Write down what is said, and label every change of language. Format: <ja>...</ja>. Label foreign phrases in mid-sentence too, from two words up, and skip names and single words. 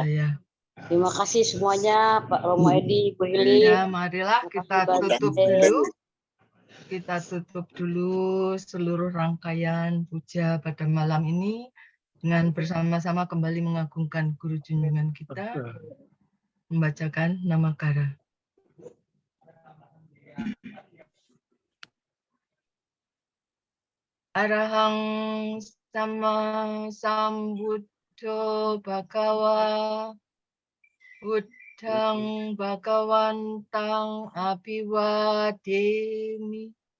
<id>Terima kasih semuanya, Pak Romo Edi, Bu Hili. Ya, marilah kita tutup dulu. Kita tutup dulu seluruh rangkaian puja pada malam ini dengan bersama-sama kembali mengagungkan Guru junjungan kita, membacakan Namakara.</id> <pi>Arahang sama sambuddho bhagawa buddhang bhagawantang abhiwademi</pi>